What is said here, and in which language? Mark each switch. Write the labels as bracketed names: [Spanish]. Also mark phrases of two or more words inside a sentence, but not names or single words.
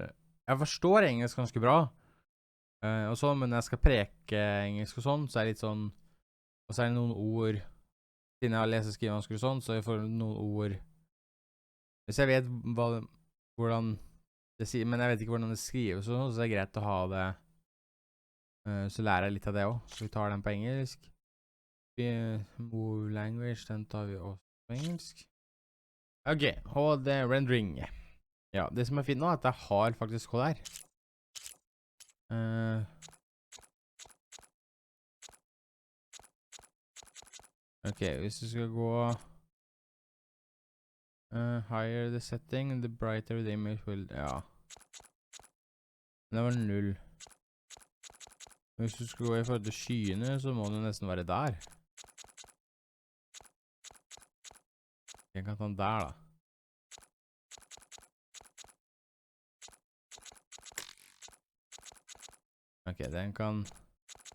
[Norwegian] Jeg forstår engelsk ganske bra, og sånn, men når jeg skal preke engelsk og sånn, så er det litt sånn, og så er det noen ord, siden jeg har lest og skrivet vanskelig og sånn, så jeg får noen ord, hvis jeg vet hvordan det sier, men jeg vet ikke hvordan det skrives og sånn, så er det greit å ha det, så lærer jeg litt av det også, så vi tar den på engelsk. [English] Move language, [Norwegian] den tar vi også på engelsk. Ok, og det er rendering. Ja, det som er fint nå er at jeg har faktisk hva der. Ok, hvis du skal gå [English] higher the setting, the brighter the image will... [Norwegian] Ja. Det var 0. Hvis du skal gå i forhold til skyene, så må du nesten være der. Jeg kan ta den der da. Ok, den kan